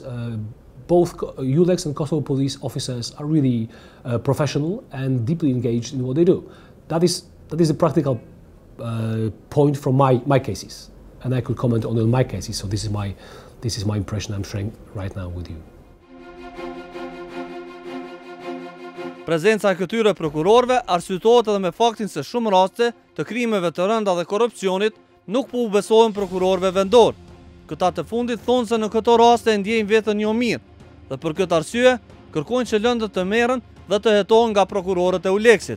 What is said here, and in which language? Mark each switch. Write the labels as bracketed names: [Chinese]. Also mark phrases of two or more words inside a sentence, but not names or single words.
[English] Both Eulex and Kosovo police officers are really professional and deeply engaged in what they do. That is the practical point from my cases, and I could comment on my cases. So this is my impression I'm sharing right now with you. [Albanian] Prezenca e këtyre prokurorëve arsyetohet edhe me faktin se shumë raste të krimeve të rënda dhe korrupsionit nuk po u besohen prokurorëve vendor. Këta të fundit thonë se në këto raste ndjejnë veten jo mirë, dhe për këtë arsye kërkojnë që lëndët të merren dhe të hetohen nga prokurorët e Uleksit.